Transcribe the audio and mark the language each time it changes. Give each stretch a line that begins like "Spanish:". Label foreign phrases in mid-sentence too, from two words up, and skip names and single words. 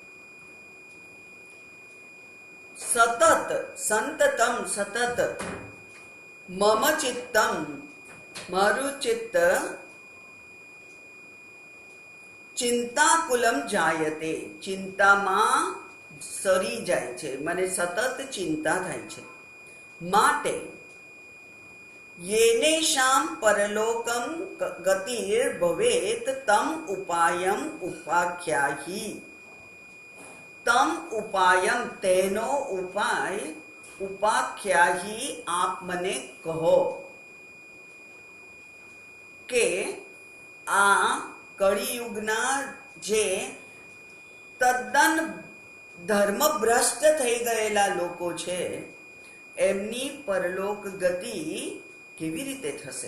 Sanskrit: સતત, સંતતમ, સતત, મમ ચિત્તમ,
Gujarati: મારું ચિત્ત
Sanskrit: ચિંતાકુલમ જાયતે,
Gujarati: ચિંતામાં સરી જાય છે, મને સતત ચિંતા થાય છે.
Sanskrit: માટે येनेषां परलोकं गतिर् भवेत् तम उपायम उपाख्याहि, तम उपायम,
Gujarati: તેનો ઉપાય,
Sanskrit: उपाख्याहि,
Gujarati: आप મને કહો કે આ કળિયુગના જે તદ્દન ધર્મભ્રષ્ટ થઈ ગયેલા લોકો છે એમની પરલોક ગતિ કેવી રીતે થશે?